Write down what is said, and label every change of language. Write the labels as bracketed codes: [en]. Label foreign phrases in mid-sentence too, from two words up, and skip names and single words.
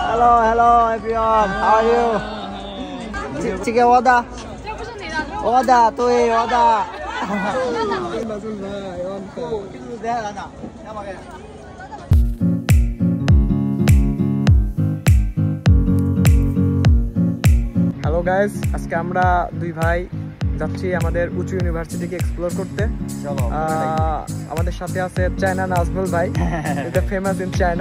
[en] Hello, everyone. How are you? [zh] 这个我的，这不是你的，我的，对，我的。 [en] hello guys, [bn] আজকে আমরা দুই ভাই যাচ্ছি আমাদের উঁচু ইউনিভার্সিটিকে এক্সপ্লোর করতে। আমাদের সাথে আছে চায়না নাজমুল ভাই, এটা [en] famous in China.